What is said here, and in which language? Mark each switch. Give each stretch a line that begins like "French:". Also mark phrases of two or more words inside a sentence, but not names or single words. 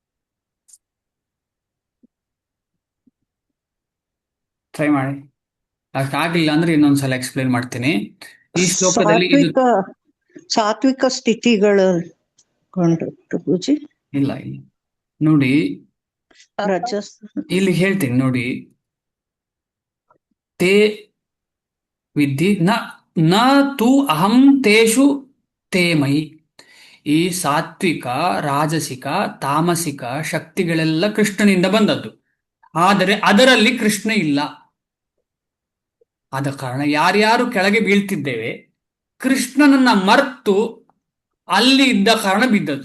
Kannada: ಟ್ರೈ ಮಾಡಿ, ಆಗ್ಲಿಲ್ಲ ಅಂದ್ರೆ ಇನ್ನೊಂದ್ಸಲ ಎಕ್ಸ್ಪ್ಲೇನ್ ಮಾಡ್ತೀನಿ. ಈ ಶ್ಲೋಕದಲ್ಲಿ ಸಾತ್ವಿಕ ಸ್ಥಿತಿಗಳು ಪ್ರಭುಜಿ ಇಲ್ಲ ಇಲ್ಲ ನೋಡಿ, ರಜಸ್ ಇಲ್ಲಿ ಹೇಳ್ತೀನಿ ನೋಡಿ.
Sanskrit: ತೇ ವಿದ್ಧಿ ನ ತು ಅಹಂ ತೇಷು ತೇ ಮಯಿ.
Kannada: ಈ ಸಾತ್ವಿಕ, ರಾಜಸಿಕ, ತಾಮಸಿಕ ಶಕ್ತಿಗಳೆಲ್ಲ ಕೃಷ್ಣನಿಂದ ಬಂದದ್ದು, ಆದರೆ ಅದರಲ್ಲಿ ಕೃಷ್ಣ ಇಲ್ಲ. ಆದ ಕಾರಣ ಯಾರ್ಯಾರು ಕೆಳಗೆ ಬೀಳ್ತಿದ್ದೇವೆ, ಕೃಷ್ಣನನ್ನ ಮರ್ತು ಅಲ್ಲಿ ಇದ್ದ ಕಾರಣ ಬಿದ್ದದ್ದು.